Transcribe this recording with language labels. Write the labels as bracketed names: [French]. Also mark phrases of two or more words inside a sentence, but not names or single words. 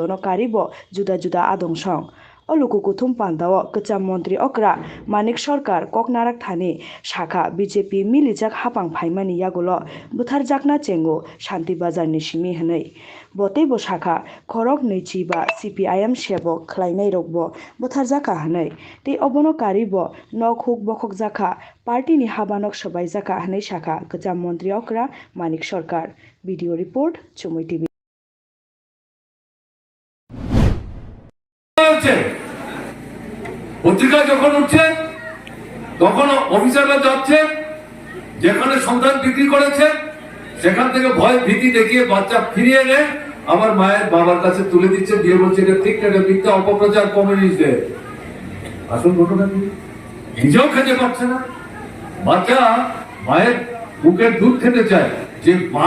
[Kok Borok] no karibo juda juda adong song o lukukuthum pandao kacham mantri okra manik sarkar koknarak thani shakha BJP milijak hapang phaimani yagulo butharjakna chengo shanti bazar ni simi hwnei boteibo shakha khorok neichi ba CPIM sebo khlainai rokbo butharjaka hwnei tei obono karibo nok huk bokhok jakha party ni habanok sabai jaka hwnei shakha kacham mantri okra manik sarkar [English] video report [Kok Borok] Chumui TV [Bangla] পত্রিকা যখন উঠছে তখন অফিসাররা যাচ্ছে যেখানে সন্তান বিক্রি করেছে সেখান থেকে ভয় ভীতি দেখিয়ে বাচ্চা ফিরিয়ে এনে আমার মায়ের বাবার কাছে তুলে দিচ্ছে দিয়ে বলছে এটা ঠিক না মিথ্যা অপপ্রচার কমিউনিস্টদের আসল ঘটনা কি নিজেও খেতে পারছে না বাচ্চা মায়ের বুকের দুধ খেতে চায় যে মা